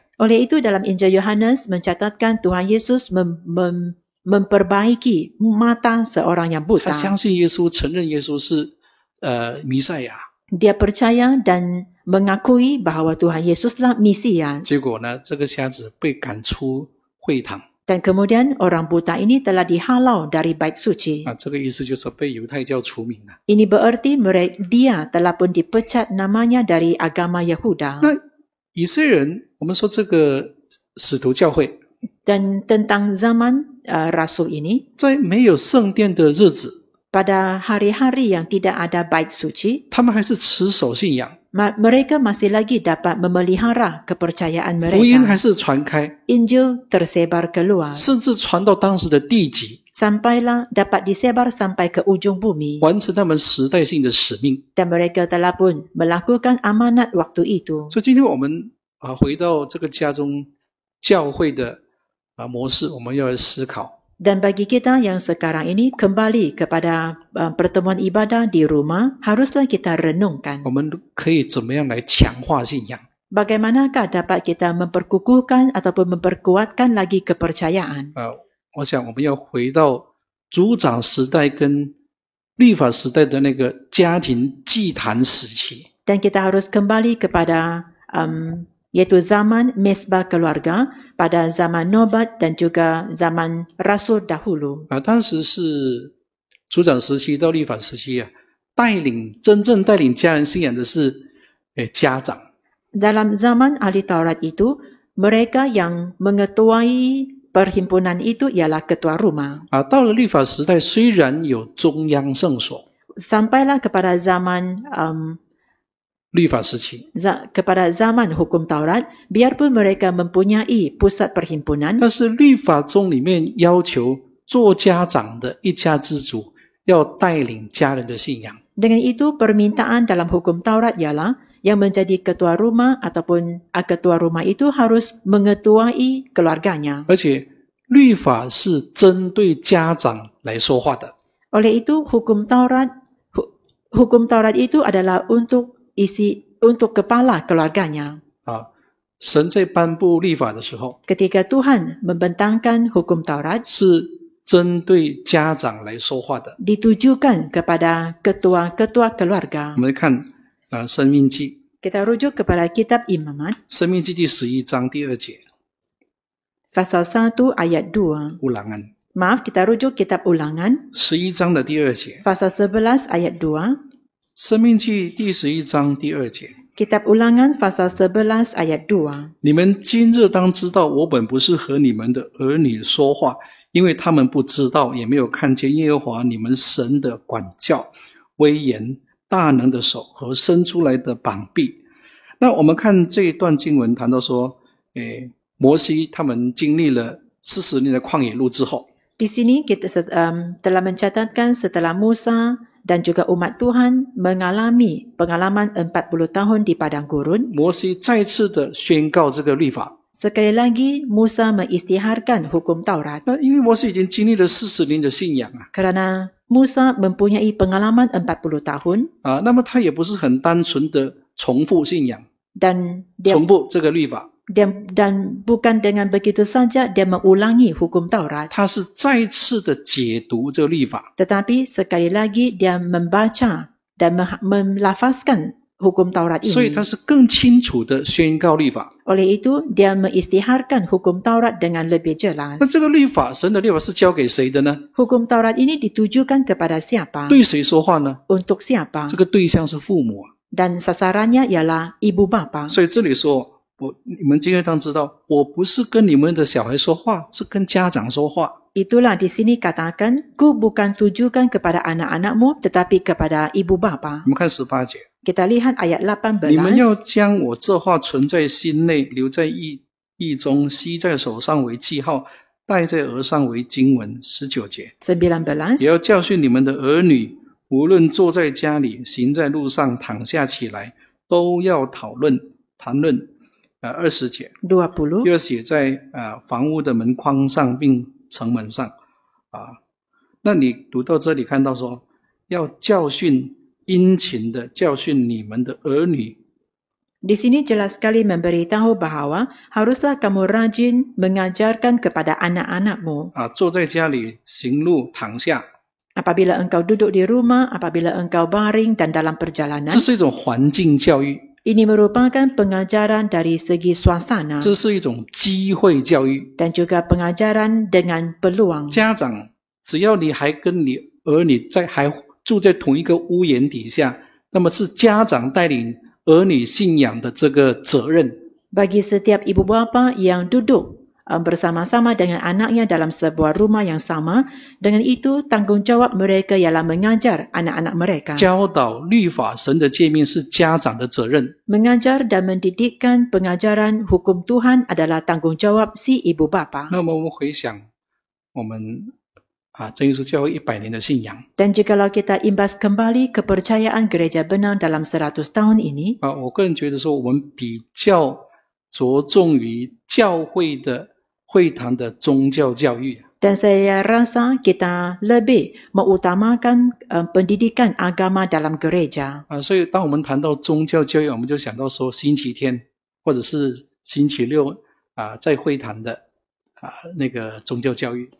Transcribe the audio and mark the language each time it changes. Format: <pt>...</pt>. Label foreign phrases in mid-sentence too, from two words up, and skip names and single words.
<ms>Oleh itu dalam Injil Yohanes mencatatkan Tuhan Yesus memperbaiki mata seorang yang</ms> <zh>他</zh> <ms>buta.</ms> <zh>相信耶稣，承认耶稣是弥赛亚。</zh> <ms>Dia percaya dan mengakui bahawa Tuhan Yesuslah Mesias.</ms> <zh>结果呢，这个瞎子被赶出会堂。</zh> <ms>Dan kemudian orang buta ini telah dihalau dari bait suci.</ms> <zh>这个意思就是被犹太教除名了。</zh> <ms>Ini bererti dia telah pun dipecat namanya dari agama Yahuda.</ms> <zh>那以色列人，我们说这个使徒教会，</zh> <ms>Dan tentang zaman Rasul ini,</ms> <zh>在没有圣殿的日子，</zh> <ms>pada hari-hari yang tidak ada bait suci,</ms> <zh>他们还是持守信仰，</zh> <ms>mereka masih lagi dapat memelihara kepercayaan</ms> <zh>福音还</zh> <ms>mereka.</ms> <zh>是传开，</zh> <ms>Injil tersebar keluar,</ms> <zh>甚至传到当时的地极，</zh> <ms>sampailah dapat disebar sampai ke ujung bumi.</ms> <zh>完成他们时代性的使命。</zh> <ms>Dan mereka telah pun melakukan amanat waktu itu.</ms> <zh>所以今天我们回到这个家中教会的模式，我们要来思考。</zh> <ms>Dan bagi kita yang sekarang ini kembali kepada pertemuan ibadah di rumah, haruslah kita renungkan</ms> <zh>我们可以怎么样来强化信仰？</zh> <ms>bagaimanakah dapat kita memperkukuhkan ataupun memperkuatkan lagi kepercayaan.</ms> <zh>我想我们要回到族长时代跟律法时代的那个家庭祭坛时期。</zh> <ms>Dan kita harus kembali kepada yaitu zaman mesbah keluarga pada zaman Nobat dan juga zaman Rasul dahulu.</ms> <zh>当时是族长时期到律法时期真正带领家人信仰的是家长。</zh> <ms>Dalam zaman ahli Taurat itu, mereka yang mengetuai perhimpunan itu ialah ketua rumah.</ms> <zh>到了律法时代，虽然有中央圣所，</zh> <ms>Sampailah kepada zaman</ms> <zh>律法时期，</zh> <ms>kepada zaman hukum Taurat, biarpun mereka mempunyai pusat perhimpunan,</ms> <zh>但是律法中里面要求做家长的一家之主要带领家人的信仰。</zh> <ms>dengan itu permintaan dalam hukum Taurat ialah yang menjadi ketua rumah ataupun ketua rumah itu harus mengetuai keluarganya.</ms> <zh>而且律法是针对家长来说话的。</zh> <ms>Oleh itu hukum Taurat itu adalah untuk kepala keluarganya.</ms> <zh>神在颁布律法的时候，</zh> <ms>Ketika Tuhan membentangkan hukum Taurat,</ms> <zh>是针对家长来说话的。</zh> <ms>ditujukan kepada ketua-ketua keluarga.</ms> <zh>我们看申命记，</zh> <ms>Kita rujuk kepada kitab Imamat,</ms> <zh>申命记第11章第2节，</zh> <ms>pasal 1 ayat 2. Ulangan Maaf, kita rujuk kitab Ulangan,</ms> <zh>11 章的第2节，</zh> <ms>pasal 11 ayat 2.</ms> <zh>申命记第11章第2节。</zh> <ms>Kitab Ulangan pasal 11 ayat 2.</ms> <zh>你们今日当知道，我本不是和你们的儿女说话，因为他们不知道，也没有看见耶和华你们神的管教、威严、大能的手和伸出来的膀臂。那我们看这一段经文谈到说，摩西他们经历了40年的旷野路之后，</zh> <ms>Di sini kita telah mencatatkan setelah Musa dan juga umat Tuhan mengalami pengalaman 40 tahun di padang gurun.</ms> <zh>摩西再次的宣告这个律法。</zh> <ms>Sekali lagi Musa mengisytiharkan hukum Taurat.</ms> <zh>那因为摩西已经经历了40年的信仰</zh> <ms>Kerana Musa mempunyai pengalaman 40 tahun</ms> <zh>那么他也不是很单纯的重复信仰，</zh> <ms>dan</ms> <zh>重复这个律法。</zh> <ms>dan bukan dengan begitu saja dia mengulangi hukum Taurat,</ms> <zh>他是再次的解读这个律法，</zh> <ms>tetapi sekali lagi dia membaca dan melafazkan hukum Taurat</ms> <zh>所以</zh> <ms>ini.</ms> <zh>他是更清楚的宣告律法。</zh> <ms>Oleh itu dia mengisytiharkan hukum Taurat dengan lebih jelas.</ms> <zh>那这个律法，神的律法是交给谁的呢？</zh> <ms>Hukum Taurat ini ditujukan kepada siapa?</ms> <zh>对谁说话呢？</zh> <ms>Untuk siapa?</ms> <zh>这个对象是父母</zh> <ms>Dan sasarannya ialah ibu bapa.</ms> <zh>所以这里说，你们今天当知道，我不是跟你们的小孩说话，是跟家长说话。</zh> <ms>Itulah di sini katakan, ku bukan tujukan kepada anak-anakmu tetapi kepada ibu bapa.</ms> <zh>我们看18节，</zh> <ms>Kita lihat ayat 18.</ms> <zh>你们要将我这话存在心内，留在意中，系在手上为记号，戴在额上为经文。19节， 19. 也要教训你们的儿女，无论坐在家里，行在路上，躺下起来，都要谈论。20节， 20. 要写在房屋的门框上，并城门上。那你读到这里看到说，要教训，殷勤的教训你们的儿女。</zh> <ms>Di sini jelas sekali memberitahu bahawa haruslah kamu rajin mengajarkan kepada anak-anakmu.</ms> <zh>坐在家里，行路，躺下。</zh> <ms>Apabila engkau duduk di rumah, apabila engkau baring dan dalam perjalanan.</ms> <zh>这是一种环境教育。</zh> <ms>Ini merupakan pengajaran dari segi suasana</ms> <zh>这是一种机会教育。</zh> <ms>dan juga pengajaran dengan peluang.</ms> <zh>家长只要你还跟你儿女还住在同一个屋檐底下，那么是家长带领儿女信仰的这个责任。</zh> <ms>Bagi setiap ibu bapa yang duduk bersama-sama dengan anaknya dalam sebuah rumah yang sama, dengan itu tanggungjawab mereka ialah mengajar anak-anak mereka.</ms> <zh>教导律法神的诫命是家长的责任。</zh> <ms>Mengajar dan mendidikkan pengajaran hukum Tuhan adalah tanggungjawab si ibu bapa.</ms> <zh>那么我们回想我们真耶稣教会100年的信仰</zh> <ms>Dan jikalau kita imbas kembali kepercayaan gereja benar dalam 100 tahun ini,</ms> <zh>我个人觉得说我们比较着重于教会的会堂的宗教教育。</zh> <ms>dan saya rasa kita lebih mengutamakan pendidikan agama dalam gereja.</ms> <zh>所以当我们谈到宗教教育，我们就想到说星期天或者是星期六在会堂的那个宗教教育。</zh>